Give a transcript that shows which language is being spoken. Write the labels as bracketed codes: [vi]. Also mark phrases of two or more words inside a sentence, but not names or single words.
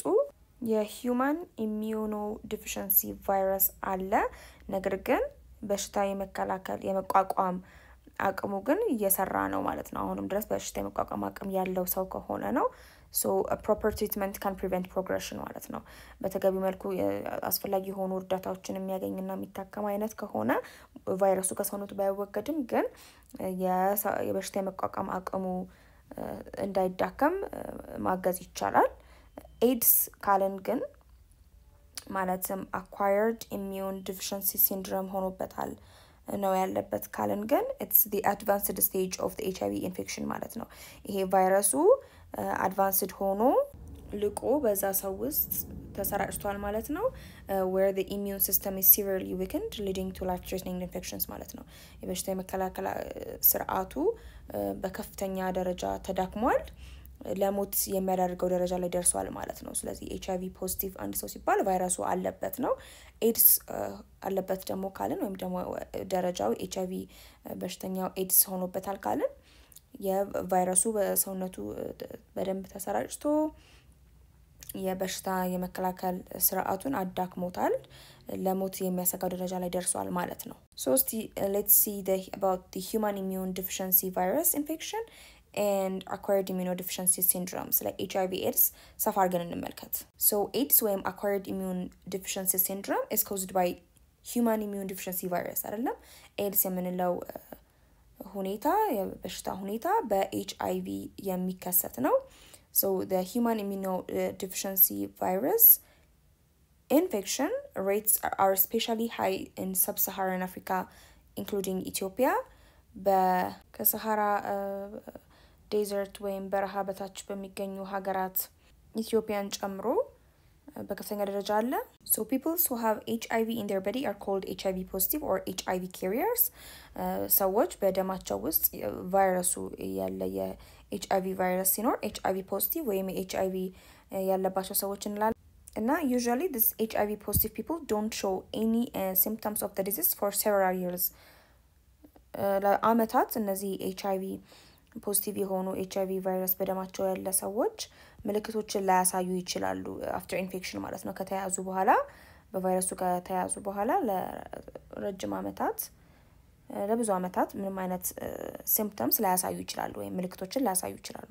[am] የሁማን [en] immunodeficiency virus [am] አለ ነገር ግን በሽታ የመከላከል የመቋቋም አቅሙ ግን እየሰራ ነው ማለት ነው አሁንም ድረስ በሽታ የመቋቋም አቅም ያለው ሰው ከሆነ ነው [en] so a proper treatment can prevent progression [am] ማለት ነው በተገቢ መልኩ አስፈላጊ ሆኖ እርዳታዎችን የሚያገኝና የሚታከም አይነት ከሆነ ቫይረሱ ከሰውነቱ ባይወገድም ግን የበሽታ የመቋቋም አቅሙ እንዳይዳከም ማገዝ ይቻላል AIDS ካለን ግን ማለትም [en] acquired immune deficiency syndrome [am] ሆኖበታል ነው ያለበት ካለን ግን [en] it's the advanced stage of the HIV infection [am] ማለት ነው ይሄ ቫይረሱ advanced ሆኖ ልቆ በዛ ሰው ውስጥ ተሰራጭቷል ማለት ነው [en] where the immune system is severely weakened leading to life threatening infections [am] ማለት ነው የበሽታ የመከላከል ስርዓቱ በከፍተኛ ደረጃ ተዳክሟል ለሞት የሚያደርገው ደረጃ ላይ ደርሷል ማለት ነው ስለዚህ [en] HIV positive [am] አንድ ሰው ሲባል ቫይረሱ አለበት ነው AIDS አለበት ደግሞ ካልን ወይም ደግሞ ደረጃው HIV በሽተኛው AIDS ሆኖበታል ካልን የቫይረሱ በሰውነቱ በደንብ ተሰራጭቶ የበሽታ የመከላከል ስርዓቱን አዳክሞታል ለሞት የሚያሰጋው ደረጃ ላይ ደርሷል ማለት ነው [en] so let's see about the human immune deficiency virus infection and acquired immunodeficiency syndromes like HIV AIDS [am] ሰፋ አድርገን እንመልከት [en] so AIDS ወይም acquired immune deficiency syndrome is caused by human immune deficiency virus [am] አይደለም AIDS የምንለው ሁኔታ የበሽታ ሁኔታ በHIV የሚከሰት ነው [en] so the human immunodeficiency virus infection rates are especially high in sub-Saharan Africa including Ethiopia [am] ከሰሃራ ዴዘርት ወይም በረሃ በታች በሚገኙ ሀገራት ኢትዮጵያን ጨምሮ በከፍተኛ ደረጃ አለ [en] so people who have HIV in their body are called HIV positive or HIV carriers [am] ሰዎች በደማቸው ውስጥ ቫይረሱ ያለ የHIV ቫይረስ ሲኖር HIV positive ወይም HIV ያለባቸው ሰዎች እንላለን እና [en] usually this HIV positive people don't show any symptoms of the disease for several years [am] ለአመታት እነዚህ HIV ፖዚቲቭ የሆኑ HIV ቫይረስ በደማቸው ያለ ሰዎች ምልክቶችን ላያሳዩ ይችላሉ [en] after infection [am] ማለት ነው ከተያዙ በኋላ በቫይረሱ ከተያዙ በኋላ ለረጅም ዓመታት ለብዙ ዓመታት ምንም አይነት symptoms ላያሳዩ ይችላሉ ወይ ምልክቶችን ላያሳዩ ይችላሉ